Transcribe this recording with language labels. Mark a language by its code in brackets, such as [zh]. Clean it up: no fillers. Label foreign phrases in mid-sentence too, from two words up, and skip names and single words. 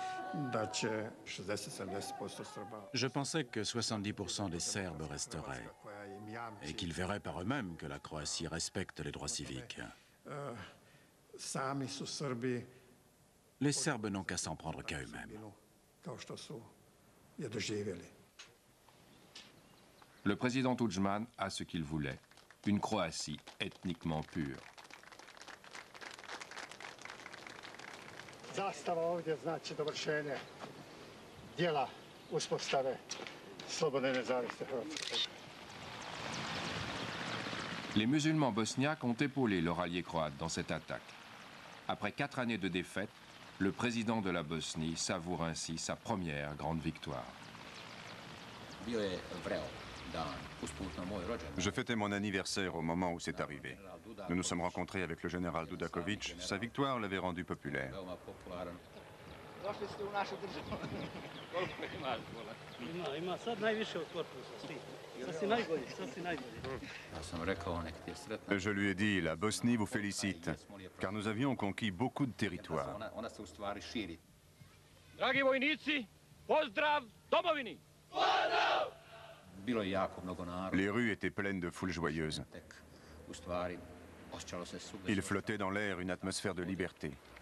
[fr] Je pensais que 70% des Serbes resteraient et qu'ils verraient par eux-mêmes que la Croatie respecte les droits civiques. Les Serbes n'ont qu'à s'en prendre qu'à eux-mêmes. Le président Tudjman a ce qu'il voulait, une Croatie ethniquement pure. [sr] Zastava ovdje znači dovršenje dijela uspostave slobodne nezavisne Hrvatske. [fr] Les musulmans bosniaques ont épaulé leur allié croate dans cette attaque. Après 4 années de défaite, le président de la Bosnie savoure ainsi sa première grande victoire. Je fêtais mon anniversaire au moment où c'est arrivé. Nous nous sommes rencontrés avec le général Dudakovic. Sa victoire l'avait rendu populaire. Je lui ai dit, la Bosnie vous félicite, car nous avions conquis beaucoup de territoires. [sr] Dragi vojnici, pozdrav domovini! [fr] Les rues étaient pleines de foules joyeuses. Il flottait dans l'air une atmosphère de liberté.